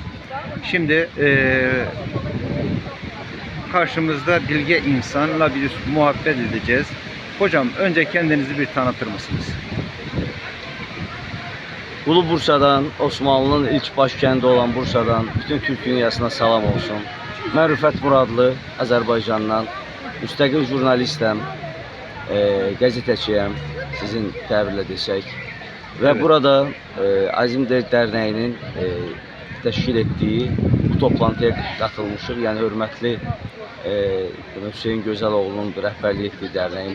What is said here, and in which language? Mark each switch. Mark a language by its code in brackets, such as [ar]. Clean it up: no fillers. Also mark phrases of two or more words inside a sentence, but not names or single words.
[tr] Şimdi karşımızda bilge insanla bir muhabbet edeceğiz. Hocam önce kendinizi bir tanıtır mısınız? Ulu Bursa'dan, Osmanlı'nın ilk başkenti olan Bursa'dan bütün Türk dünyasına salam olsun. [az] Ben Rüfət Muradlı, Azərbaycandan, müstəqil jurnalistəm, qəzetəçiyəm, sizin təbirlə desək. Və [tr] Evet. [az] burada Azim Dərnəyinin təşkil etdiyi bu toplantıya qatılmışıq. Yəni hörmətli Hüseyin Gözəloğlu'nun rəhbərlik etdiyi dərnəyin.